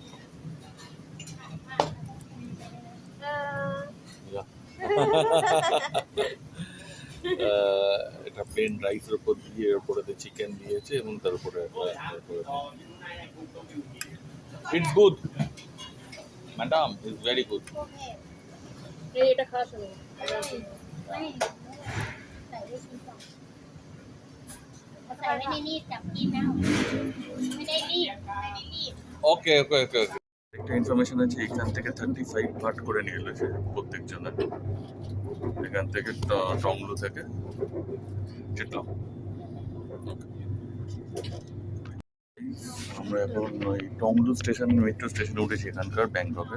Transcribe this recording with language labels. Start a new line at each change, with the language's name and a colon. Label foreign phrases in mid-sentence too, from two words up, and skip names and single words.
Bangla: এটা প্লেন রাইসের উপর দিয়ে, এর উপরে চিকেন দিয়েছে এবং তার উপরে
English: it's good madam, it's very good.
Bangla: এটা খাওয়া শুনো।
Thai: ไม่ได้รีบจับกินนะไม่ได้รีบ
English: okay okay okay okay.
Bangla: একটা ইনফরমেশন আছে, এখান থেকে 35 ভাট করে নিয়ে এসেছে প্রত্যেক জনের, এখান থেকে টংলু থেকে চিটলাম। আমরা এখন ওই টংলু স্টেশন, মেট্রো স্টেশনে উঠেছি এখানকার ব্যাংককে।